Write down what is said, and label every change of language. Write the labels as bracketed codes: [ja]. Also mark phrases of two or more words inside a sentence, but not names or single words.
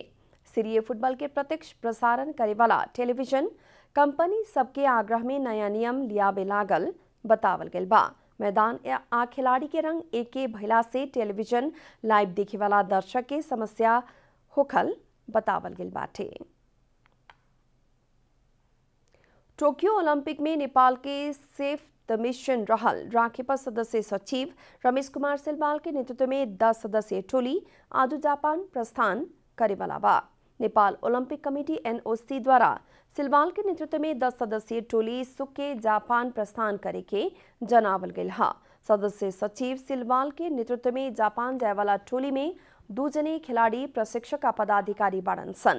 [bho] सीरिए फुटबॉल के प्रत्यक्ष प्रसारण करे वाला टेलीविजन कंपनी सबके आग्रह में नया नियम लियाबे लागल बतावल गइल बा। मैदान आ खिलाड़ी के रंग एके भइला से टेलीविजन लाइव देखे वाला दर्शक के समस्या होखल बतावल गइल बाटे। टोक्यो ओलंपिक में नेपाल के [fr] chef de mission [bho] रहल राखेपा सदस्य सचिव रमेश कुमार सिलवाल के नेतृत्व में 10 सदस्यीय टोली आज जापान प्रस्थान करे वाला बा। नेपाल ओलंपिक कमेटी NOC द्वारा सिलवाल के नेतृत्व में 10 सदस्यीय टोली सुख के जापान प्रस्थान करे के जनावल गइल हा। सदस्य सचिव सिलवाल के नेतृत्व में जापान जाए वाला टोली में 2 जने खिलाड़ी प्रशिक्षक आ पदाधिकारी बाड़न सन।